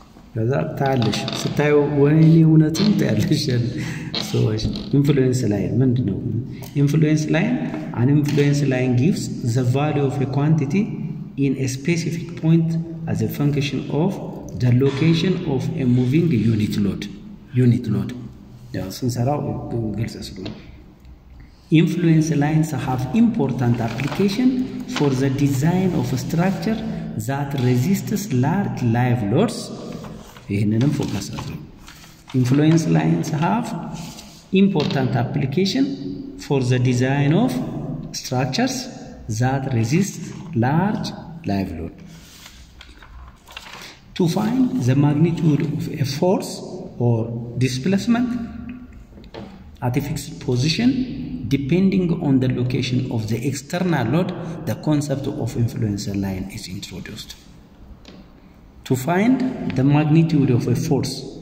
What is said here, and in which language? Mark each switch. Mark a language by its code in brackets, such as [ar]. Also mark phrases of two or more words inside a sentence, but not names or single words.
[am] ከዛ ታያለሽ ስታዩ ወይኔ እውነትም ታያለሽ ሰዎች [en] influence line [am] ምንድነው [en] influence line an influence line gives the value of a quantity in a specific point as a function of the location of a moving unit load [am] ያው ስንሰራው ግልጽ ስለሆነ [en] influence lines have important application for the design of a structure that resists large live loads [am] ይሄንንም ፎከስ አድርጉ [en] influence lines have important application for the design of structures that resist large live load to find the magnitude of a force or displacement at a fixed position depending on the location of the external load the concept of influence line is introduced to find the magnitude of a force